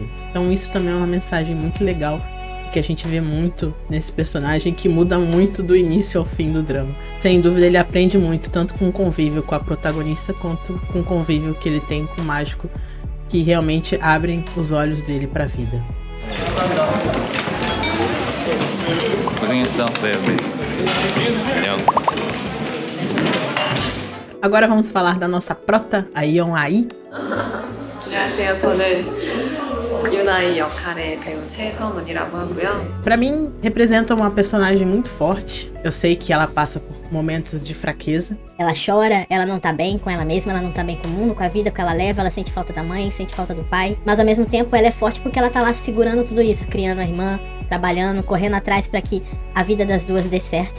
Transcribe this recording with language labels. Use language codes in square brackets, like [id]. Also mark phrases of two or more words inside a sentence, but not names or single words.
[pt] Então isso também é uma mensagem muito legal que a gente vê muito nesse personagem, que muda muito do início ao fim do drama. Sem dúvida ele aprende muito, tanto com o convívio com a protagonista, quanto com o convívio que ele tem com o mágico, que realmente abrem os olhos dele para a vida. [ko] 고생했어. 네. 안녕. [pt] Agora vamos falar da nossa prota, a Yeon Ai. [ko] 안녕하세요. 저는 유나이 역할의 배우 최서문이라고 하고요. [pt] Pra mim, representa uma personagem muito forte. Eu sei que ela passa por momentos de fraqueza. Ela chora, ela não tá bem com ela mesma, ela não tá bem com o mundo, com a vida que ela leva, ela sente falta da mãe, sente falta do pai. Mas ao mesmo tempo ela é forte porque ela tá lá segurando tudo isso, criando a irmã, trabalhando, correndo atrás pra que a vida das 2 dê certo.